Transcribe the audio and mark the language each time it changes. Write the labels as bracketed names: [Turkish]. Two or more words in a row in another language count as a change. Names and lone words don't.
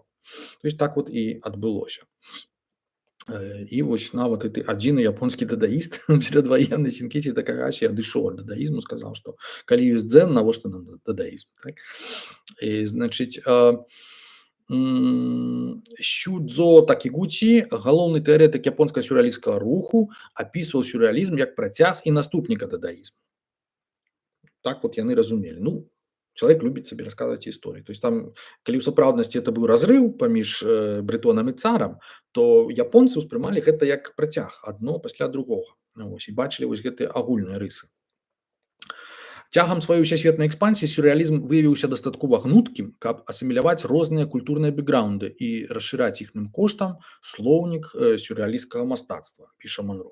[Russian] То есть так вот [Belarusian] і адбылося. І вось нават і адзіны японскі дадаіст перадваенны Сінкіці Такагасі адышоў ад дадаізму, сказаў, што калі ёсць дзен, навошта нам дадаізм, так. І, значыць, Сюдзо Такігуці, галоўны тэарэтык японскага сюррэалісцкага руху, апісваў сюррэалізм як працяг і наступніка дадаізму. [Russian] Так вот [Belarusian] яны разумелі. Ну, [Russian] человек любит себе рассказывать истории. То есть там, [Belarusian] калі ў сапраўднасці это быў разрыв паміж брэтонам і царам, то японцы ўспрымалі гэта як працяг адно пасля другога. Вось, і бачылі вось гэтыя агульныя рысы. Цягам сваёй усесветнай экспансіі сюррэалізм выявіўся дастаткова гнуткім, каб асіміляваць розныя культурныя бэкграунды і расшыраць іхным коштам слоўнік сюррэалісцкага мастацтва, піша Монро.